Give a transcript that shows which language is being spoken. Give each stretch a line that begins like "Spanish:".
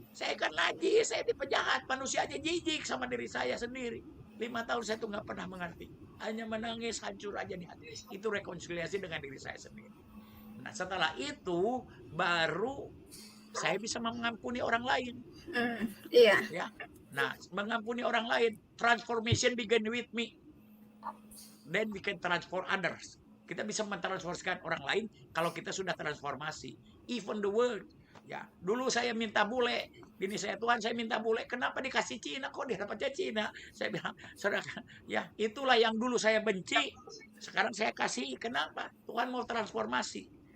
Indonesian: Saya kan najis, saya di penjahat, manusia aja jijik sama diri saya sendiri. 5 tahun saya tuh nggak pernah mengerti. Hanya menangis, hancur aja di hati. Itu rekonsiliasi dengan diri saya sendiri. Nah, setelah itu, baru saya bisa mengampuni orang lain. Iya. Ya. Nah, mengampuni orang lain.
English: Transformation begin with me. Then we can transform others.
Indonesian: Kita bisa mentransformasikan orang lain kalau kita sudah transformasi.
English: Even the world.
Indonesian: Ya, dulu saya minta bule. Bini saya, Tuhan saya minta bule. Kenapa dikasih Cina? Kok dia dapatnya Cina? Saya bilang, saudara, ya itulah yang dulu saya benci. Sekarang saya kasih. Kenapa? Tuhan mau transformasi.